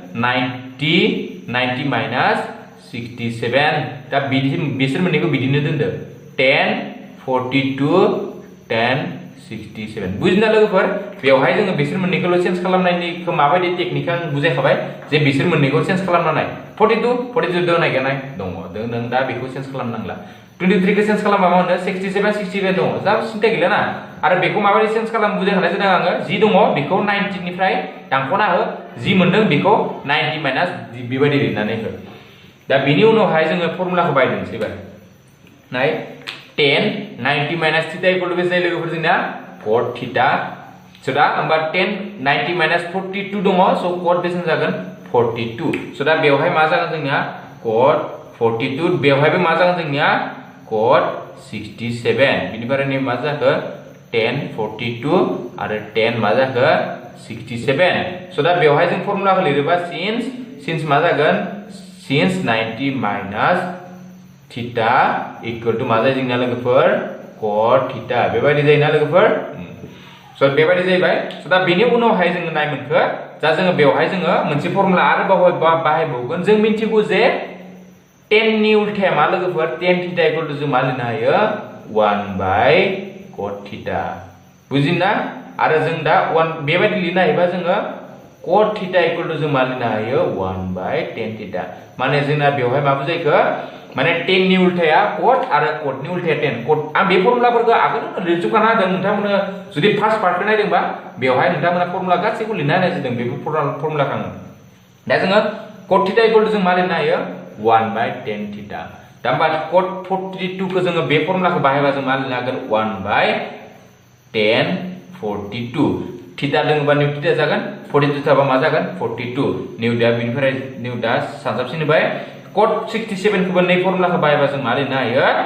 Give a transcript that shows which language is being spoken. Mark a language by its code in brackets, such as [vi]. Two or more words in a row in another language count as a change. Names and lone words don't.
[brx] 90 माइनास 67 दा बिसोर मोननैखौ बिदिनो दोनदो 10 42 10 67 बुजिना लोगोफोर बेवहाय जोङो बिसोर मोननैखौल' चेन्ज खालामनायनिखौ माबायदि टेकनिक आं बुजायखाबाय जे बिसोर मोननैखौ चेन्ज खालामनाय 42 दं नागिरनाय दङ नों दा बेखौ चेन्ज खालामनांला 23 खौ चेन्ज खालामबा मा होनो 67 दङ जा सिन्था गैला ना आरो बेखौ माबायदि चेन्ज खालाम बुजायखानाय जादों आङो जि दङ बेखौ 90 निफ्राय दानख'ना हो जि मोनदों बेखौ 90 माइनास बेबायदि लिरनानै हो दा बेनि उनावहाय जोङो फर्मुलाखौ बाहायनोसै एबार नाय 10 90 माइनास थीटा [en] equal to [brx] बेसे लोगोफोर जोंना cot थीटा स' दा होमबा 10 90 माइनास 42 दङ स' cot बेसेबां जागोन 42 स' दा बेवहाय मा जागोन जोंनिया cot 42 बेवहायबो मा जागोन जोंनिया cot 67 बिनिफ्राय नै मा जाखो 10 42 आरो 10 मा जाखो 67 स' दा बेवहाय जों फर्मुलाखौ लिरोबा सिन्स मा जागोन सिन्स 90 माइनास थीटा [en] equal to [brx] मा जायो जोंना लोगोफोर cot थीटा बेबायदि जायोना लोगोफोर स' बेबायदि जाहैबाय स' दा बेनि उनावहाय जोङो नायमोनखो दा जोङो बेवहाय जोङो मोनसे फर्मुला आरो बाहायबावगोन जों मिन्थिगौ जे 10 नि उल्थाया मा लोगोफोर 10 थीटा [en] equal to [brx] जों मा लिरनो हायो 1/cot थीटा बुजिना आरो जों दा 1 बेबायदि लिरनो हायोबा जोङो cot थीटा [en] equal to [brx] जों मा लिरनो हायो 1/10 थीटा माने जोंना बेवहाय मा बुजायखो माने 10 नि उल्थाया cot आरो cot नि उल्थाया 10 cot आं बे फर्मुलाफोरखौ आगोल लिरजोबखाना होदों नोंथांमोना जुदि फार्स्ट पार्टखौ नायदोंबा बेवहाय नोंथांमोना फर्मुला गासैखौ लिरना होनाय जादों बे फर्मुलाखौ आङो दा जोङो cot थीटा [en] equal to [brx] जों मा लिरनो हायो 1/10 थीटा दा होमबा cot 42 खौ जोङो बे फर्मुलाखौ बाहायबा जों मा लिरनो हागोन 1/10 42 थीटा दोङोबा निउ थीटा जागोन 42 थाबा मा जागोन 42 निउ दा बिनिफ्राय निउ दा सानजाबसिन होबाय cot 67 खौबो नै फर्मुलाखौ बाहायबा जों मा लिरनो हायो